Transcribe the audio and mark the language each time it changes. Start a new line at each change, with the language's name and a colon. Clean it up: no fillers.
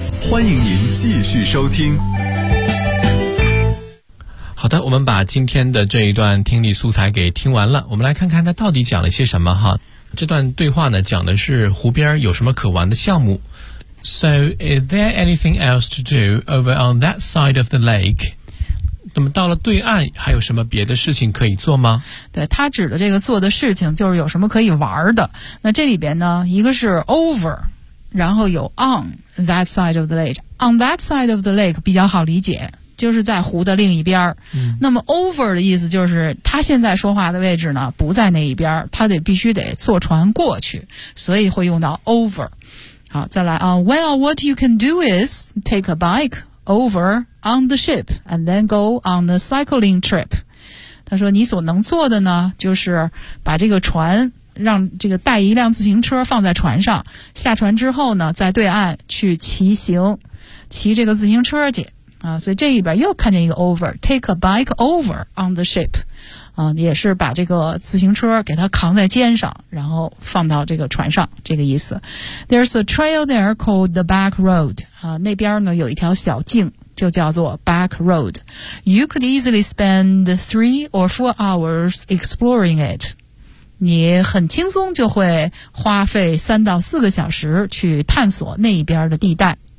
Chinese: 欢迎您继续收听。好的，我们把今天的这一段听力素材给听完了，我们来看看它到底讲了些什么哈。这段对话呢，讲的是湖边有什么可玩的项目。
English: So, is there anything else to do over on that side of the lake?
Chinese: 那么到了对岸还有什么别的事情可以做吗？对，他指的这个做的事情就是有什么可以玩的。那这里边呢，一个是
English: over,
Chinese: 然后有
English: on that side of the lake. On that side of the lake
Chinese: 比较好理解，就是在湖的另一边。那么
English: over
Chinese: 的意思就是他现在说话的位置呢不在那一边，他得必须得坐船过去，所以会用到 over。好，再来啊。
English: Well, what you can do is take a bike over on the ship and then go on the cycling trip.
Chinese: 他说你所能做的呢，就是把这个船，让这个带一辆自行车放在船上，下船之后呢，在对岸去骑行，骑这个自行车去。啊，所以这里边又看见一个
English: over, take a bike over on the ship.
Chinese: 也是把这个自行车给它扛在肩上，然后放到这个船上，这个意思。
English: There's a trail there called the back road.
Chinese: 那边呢有一条小径，就叫做 back road.
English: You could easily spend 3 or 4 hours exploring it.
Chinese: 你很轻松就会花费3到4个小时去探索那一边的地带。